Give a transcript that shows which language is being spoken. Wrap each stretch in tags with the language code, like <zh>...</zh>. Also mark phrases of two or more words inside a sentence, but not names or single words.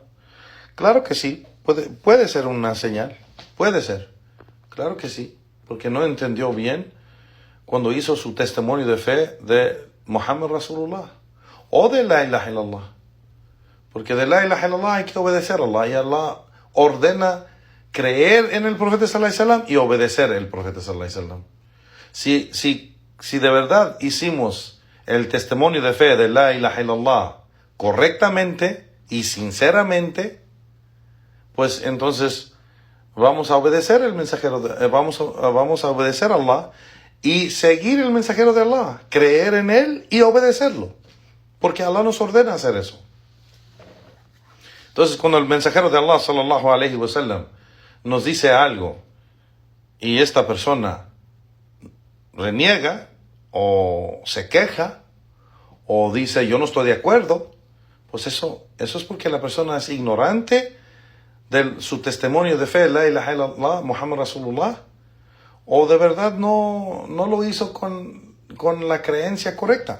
<es>Claro que sí, puede ser una señal, puede ser, claro que sí, porque no entendió bien cuando hizo su testimonio de fe de</es> <ar>محمد رسول الله</ar> <es>o de</es> <ar>لا إله إلا الله.</ar> <es>Porque de</es> <ar>لا إله إلا الله</ar> <es>hay que obedecer a Allah, y Allah ordena creer en el profeta</es> <ar>صلى الله عليه وسلم</ar> <es>y obedecer al profeta</es> <ar>صلى الله عليه وسلم.</ar> <es>Si de verdad hicimos el testimonio de fe de</es> <ar>لا إله إلا الله</ar> <es>correctamente y sinceramente, pues entonces vamos a obedecer el mensajero, vamos a obedecer a Allah y seguir el mensajero de Allah, creer en él y obedecerlo, porque Allah nos ordena hacer eso. Entonces, cuando el mensajero de Allah</es> <ar>صلى الله عليه وسلم</ar> <es>nos dice algo y esta persona reniega o se queja o dice yo no estoy de acuerdo, pues eso es porque la persona es ignorante de su testimonio de fe,</es> <ar>لا إله إلا الله, محمد رسول الله,</ar> <es>o de verdad no lo hizo con con la creencia correcta.</es>